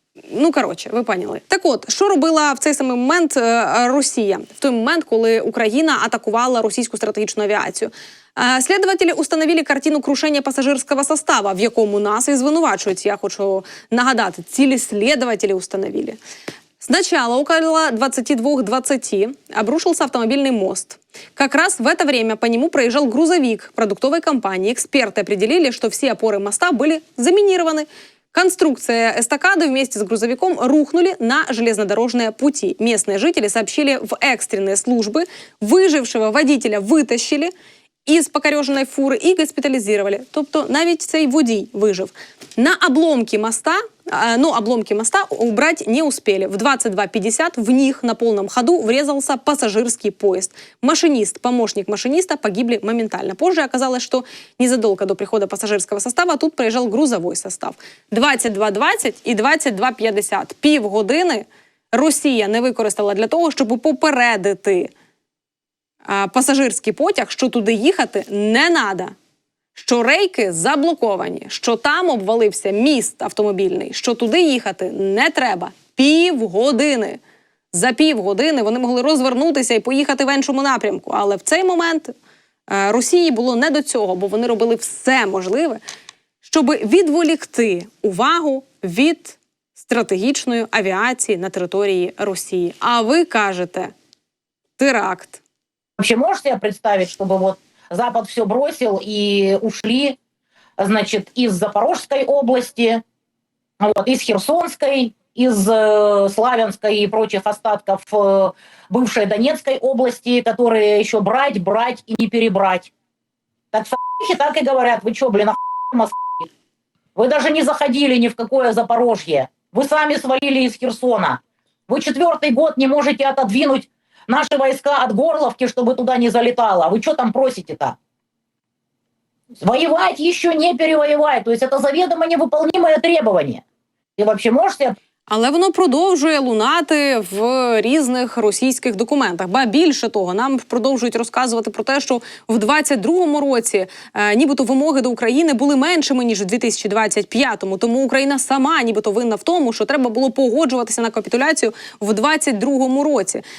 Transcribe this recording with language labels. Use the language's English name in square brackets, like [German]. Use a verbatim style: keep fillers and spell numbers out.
[Ukrainian] Ну, коротше, ви поняли. Так от, що робила в цей самий момент е, Росія? В той момент, коли Україна атакувала російську стратегічну авіацію. Е, Слідователі установили картину крушення пасажирського состава, в якому нас і звинувачують. Я хочу нагадати, цілі слідователі установили. [Russian] Сначала около двадцати двух двадцати обрушился автомобильный мост. Как раз в это время по нему проезжал грузовик продуктовой компании. Эксперты определили, что все опоры моста были заминированы. Конструкция эстакады вместе с грузовиком рухнули на железнодорожные пути. Местные жители сообщили в экстренные службы. Выжившего водителя вытащили [Ukrainian] із покореженої фури і госпіталізували. Тобто навіть цей водій вижив. [Russian] На обломки моста, а, ну, обломки моста убрать не успели. В двадцать два пятьдесят в них на полном ходу врезался пассажирский поезд. Машинист, помощник машиниста погибли моментально. Позже оказалось, что незадолго до прихода пассажирского состава тут проезжал грузовой состав. [Ukrainian] двадцять два двадцять і двадцять два п'ятдесят. Півгодини Росія не використала для того, щоб попередити а, пасажирський потяг, що туди їхати не треба, що рейки заблоковані, що там обвалився міст автомобільний, що туди їхати не треба. Півгодини. За півгодини вони могли розвернутися і поїхати в іншому напрямку. Але в цей момент е, Росії було не до цього, бо вони робили все можливе, щоб відволікти увагу від стратегічної авіації на території Росії. А ви кажете, теракт. [Russian] Вообще можешь себе представить, чтобы вот Запад все бросил и ушли, значит, из Запорожской области, вот, из Херсонской, из э, Славянской и прочих остатков э, бывшей Донецкой области, которые еще брать, брать и не перебрать. Так с***хи так и говорят, вы что, блин, ах***, Москвы? Вы даже не заходили ни в какое Запорожье. Вы сами свалили из Херсона. Вы четвертый год не можете отодвинуть наши войска от Горловки, чтобы туда не залетало. Вы что там просите-то? Воевать еще не перевоевать. То есть это заведомо невыполнимое требование. Ты вообще можешь себе... [Ukrainian] Але воно продовжує лунати в різних російських документах. Ба більше того, нам продовжують розказувати про те, що в двадцять другому році е, нібито вимоги до України були меншими ніж у дві тисячі двадцять п'ятому. Тому Україна сама нібито винна в тому, що треба було погоджуватися на капітуляцію в двадцять другому році.